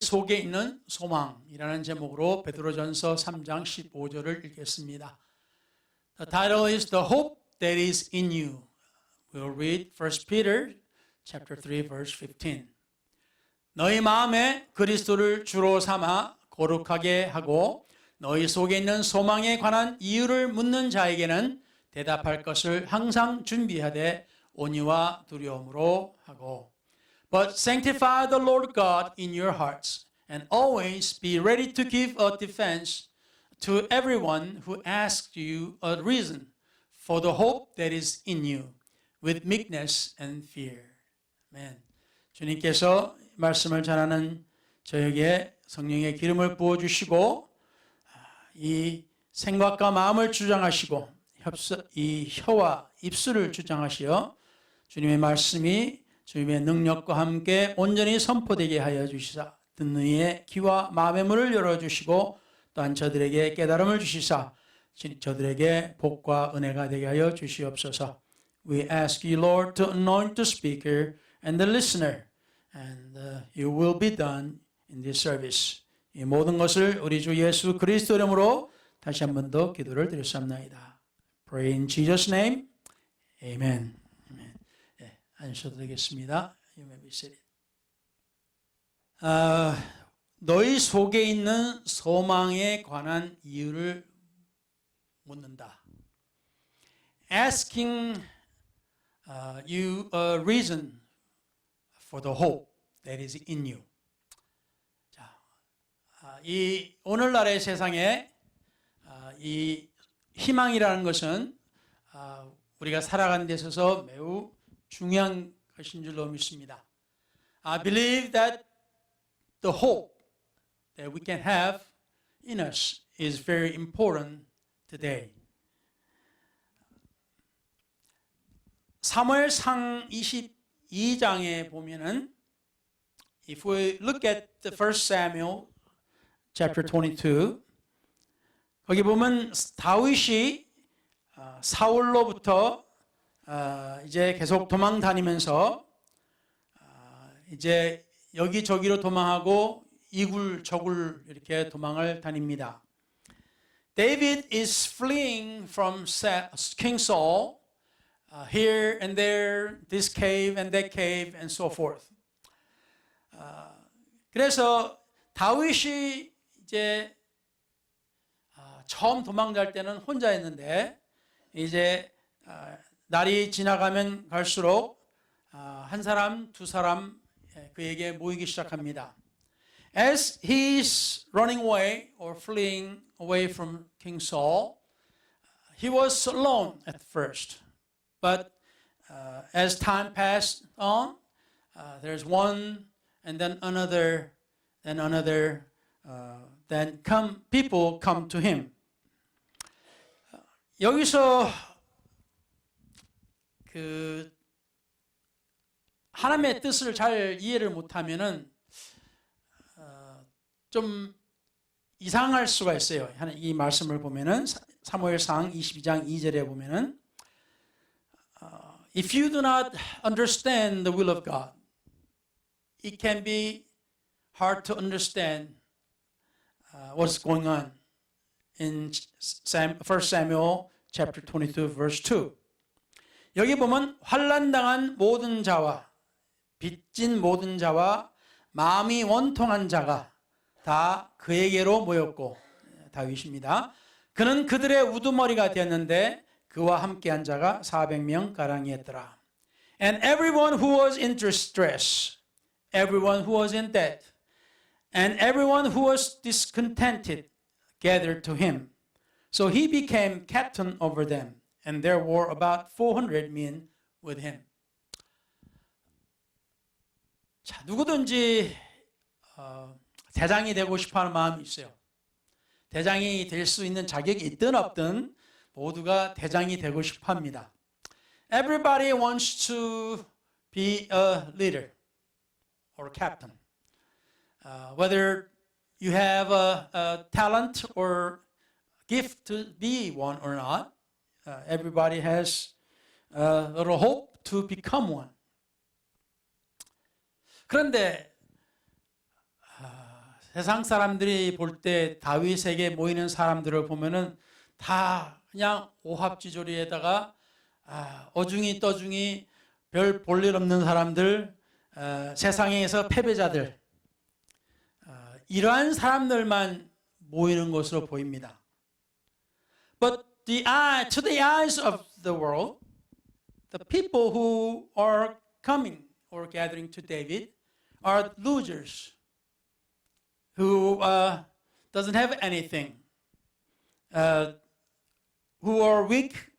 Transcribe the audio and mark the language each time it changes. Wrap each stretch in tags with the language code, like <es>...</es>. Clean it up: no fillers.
<ko>속에 있는 소망이라는 제목으로 베드로전서 3장 15절을 읽겠습니다.</ko> <en>The title is The Hope That Is In You. We'll read 1 Peter chapter 3 verse 15.</en> <ko>너희 마음에 그리스도를 주로 삼아 거룩하게 하고 너희 속에 있는 소망에 관한 이유를 묻는 자에게는 대답할 것을 항상 준비하되 온유와 두려움으로 하고</ko> <en>But sanctify the Lord God in your hearts and always be ready to give a defense to everyone who asks you a reason for the hope that is in you with meekness and fear.</en> <ko>아멘. 주님께서 말씀을 전하는 저에게 성령의 기름을 부어주시고 이 생각과 마음을 주장하시고 이 혀와 입술을 주장하시어 주님의 말씀이 주님의 능력과 함께 온전히 선포되게 하여 주시사 듣는 이의 귀와 마음의 문을 열어주시고 또한 저들에게 깨달음을 주시사 저들에게 복과 은혜가 되게 하여 주시옵소서.</ko> <en>We ask you, Lord, to anoint the speaker and the listener, and you will be done in this service.</en> <ko>이 모든 것을 우리 주 예수 그리스도 이름으로 다시 한 번 더 기도를 드렸습니다.</ko> <en>Pray in Jesus' name. Amen. Amen.</en> <ko>네, 앉으셔도 되겠습니다.</ko> <en>You may be seated.</en> <ko>너희 속에 있는 소망에 관한 이유를 묻는다.</ko> <en>Asking you a reason for the hope that is in you.</en> <ko>자, 이 오늘날의 세상에 이 희망이라는 것은 우리가 살아가는 데 있어서 매우 중요한 것인 줄로 믿습니다.</ko> <en>I believe that the hope that we can have in us is very important today.</en> <ko>사무엘상 22장에 보면은</ko> <en>if we look at the first Samuel chapter 22</en> <ko>거기 보면 다윗이 사울로부터 이제 계속 도망 다니면서 이제 여기저기로 도망하고 이굴저굴 이렇게 도망을 다닙니다.</ko> <en>David is fleeing from King Saul here and there, this cave and that cave and so forth.</en> <ko>그래서 다윗이 이제 처음 도망갈 때는 혼자였는데 이제 날이 지나가면 갈수록 한 사람, 두 사람 그에게 모이기 시작합니다.</ko> <en>As he's running away or fleeing away from King Saul, he was alone at first. But as time passed on, there's one and then another, then people come to him.</en> <ko>여기서 그 하나님의 뜻을 잘 이해를 못하면은 좀 이상할 수가 있어요. 이 말씀을 보면은 사무엘상 22장 2절에 보면은</ko> <en>If you do not understand the will of God, it can be hard to understand what's going on in 1 Samuel chapter 22 verse 2.</en> <ko>여기 보면 환난당한 모든 자와 빚진 모든 자와 마음이 원통한 자가 다 그에게로 모였고 다윗입니다. 그는 그들의 우두머리가 되었는데 그와 함께한 자가 400명 가량이었더라.</ko> <en>And everyone who was in distress, everyone who was in debt, and everyone who was discontented gathered to him. So he became captain over them, and there were about 400 men with him.</en> <ko>자, 누구든지 대장이 되고 싶어하는 마음이 있어요. 대장이 될 수 있는 자격이 있든 없든 모두가 대장이 되고 싶어합니다.</ko> <en>Everybody wants to be a leader or captain. Whether you have a talent or gift to be one or not, everybody has a little hope to become one.</en> <ko>그런데 세상 사람들이 볼 때 다윗에게 모이는 사람들을 보면은 다 그냥 오합지졸이에다가 어중이 떠중이 별 볼일 없는 사람들, 세상에서 패배자들, 이러한 사람들만 모이는 것으로 보입니다.</ko> <en>But to the eyes of the world, the people who are coming or gathering to David are losers who doesn't have anything, who are weak.</en>